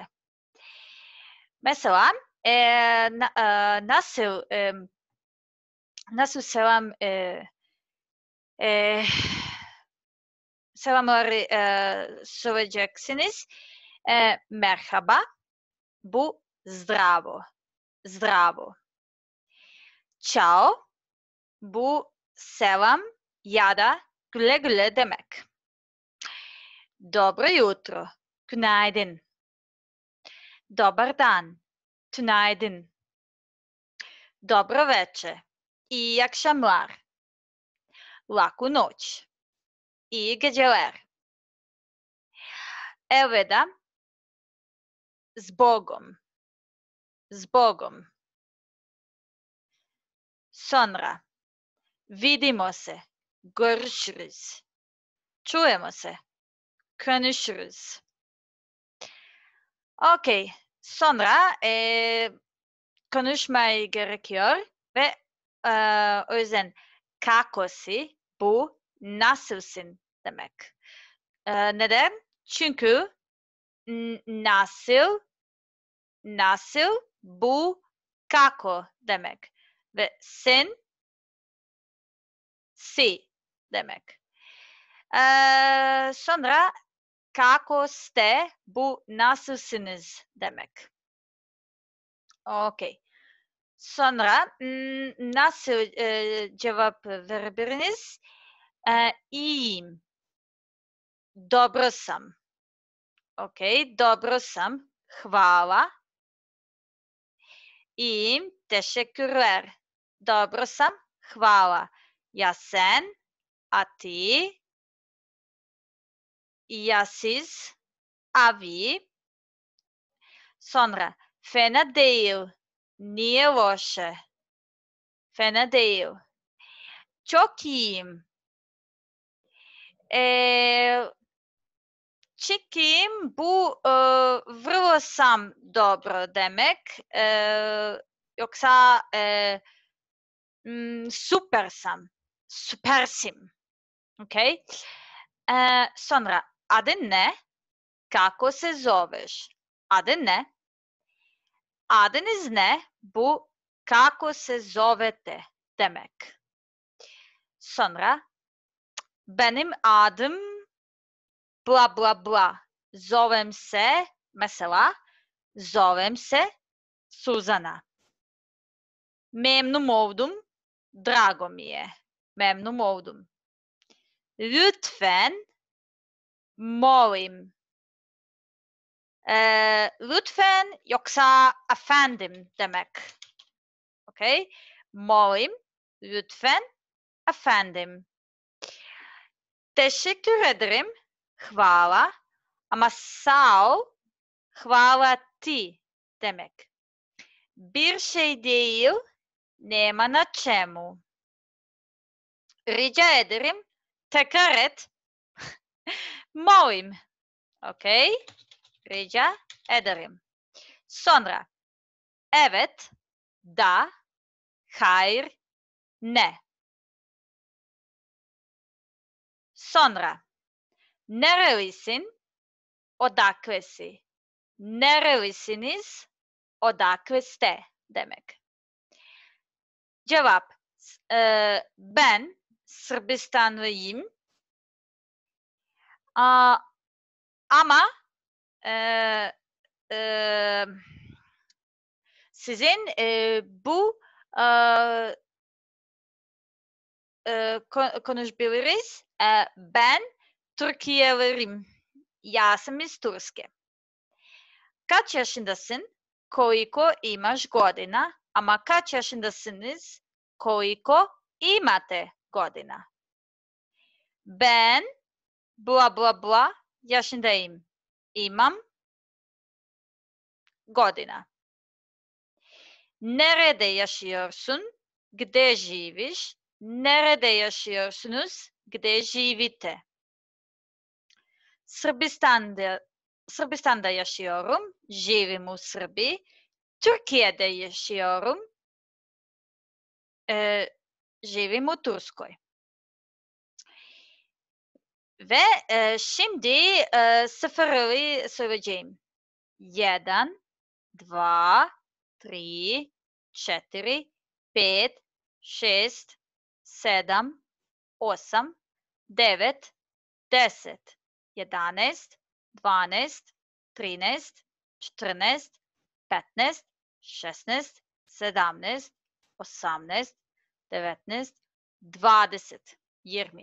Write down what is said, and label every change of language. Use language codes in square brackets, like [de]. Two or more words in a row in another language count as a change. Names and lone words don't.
[tr] Mesela nasıl e, selamları söyleyeceksiniz. Merhaba. Bu zdravo. [sr] Zdravo. Ciao. [tr] Bu selam ya da güle güle demek. [sr] Dobro jutro. Günaydın. Dobar dan. Tünaydın. Dobro veče. [tr] İyi akşamlar. [sr] Laku noć. [tr] İyi geceler. Elveda. Zbogom. [sr] Zbogom. Sonra. Vidimo se. [tr] Görüşürüz. [sr] Čujemo se. [tr] Konuşuruz. Okay. Sonra konuşmayı gerekiyor ve o yüzden [sr] kako si [tr] bu nasılsın demek. Neden? Çünkü nasıl bu kako demek ve sen si demek. Sonra [sr] kako ste [tr] bu nasılsınız demek. Okay. Sonra nasıl cevap verebiliriz? İyiyim. [sr] Dobro sam. Okay, dobro sam. Hvala. [tr] İyiyim. Teşekkürler. [sr] Dobro sam. Hvala. [tr] Ya sen? [sr] A ti? [tr] Ya siz? [sr] A vi? [tr] Sonra fena değil. [sr] Nije loše. [tr] Fena değil. Çok iyiyim. Čekam bu [sr] vrlo sam dobro [tr] demek. Yoksa [sr] super sam. [tr] Süpersim. Okay? Sonra adın ne? [sr] Kako se zoveš? [tr] Adın ne? Adınız ne? Bu [sr] kako se zovete [tr] demek. Sonra benim adım bla bla bla. [sr] Zovem se, mesela, zovem se Suzana. [tr] Memnun oldum, [sr] drago mi je. [tr] Memnun oldum. Lütfen, molim. Lütfen yoksa efendim demek. Okay? Molim, lütfen, efendim. Teşekkür ederim, hvala. Ama sağ ol, [sr] hvala ti [tr] demek. Bir şey değil, [sr] nema na čemu. [tr] Rica ederim, tekrar et. [sr] Molim. Okay? [tr] Rica ederim. Sonra, evet, da, hayır, ne. Sonra, nerelisin, odaklesi. Nerelisiniz, [sr] odakle ste [tr] demek. Cevap, ben Sırbistanlıyım. Ama sizin bu konuşabiliriz. Ben Türkiye'liyim. [sr] Jasmiz Turske. [tr] Kaç yaşındasın? [sr] Koliko imaš godina? [tr] Ama kaç yaşındasınız? [sr] Koliko imate godina. [tr] Ben bla yaşındayım. [sr] İmam godina. [tr] Nerede yaşıyorsun? [sr] Gde živiš? [tr] Nerede yaşıyorsunuz? [sr] Gde živite? [tr] Sırbistan'da yaşıyorum. [sr] Živim u Srbiji. [tr] Türkiye'de yaşıyorum. [sr] Živim u Turskoj. [tr] Ve şimdi sıfırı söyleyeceğim. 1, 2, 3, 4, 5, 6, 7, 8, 9, 10, 11, 12, 13, 14, 15, 16, 17, 18, 19, 20, 20.